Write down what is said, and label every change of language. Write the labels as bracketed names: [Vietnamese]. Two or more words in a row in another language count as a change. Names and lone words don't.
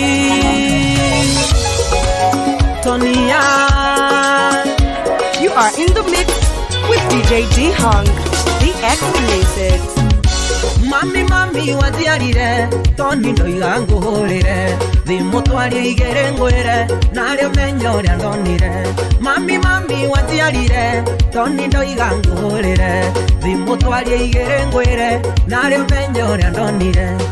[English] Hey, Tonya. You are in the mix with D J D Hung, the X Music. [Kikuyu] Mami, mami, wanjiarire, toni ndoiga ngũhũrĩre, thimũ twarie igĩrĩ ngwĩre, narĩ ũmenye ũrĩa ndonire. Mami, mami, wanjiarire, toni ndoiga ngũhũrĩre, thimũ twarie igĩrĩ ngwĩre, narĩ ũmenye ũrĩa ndonire.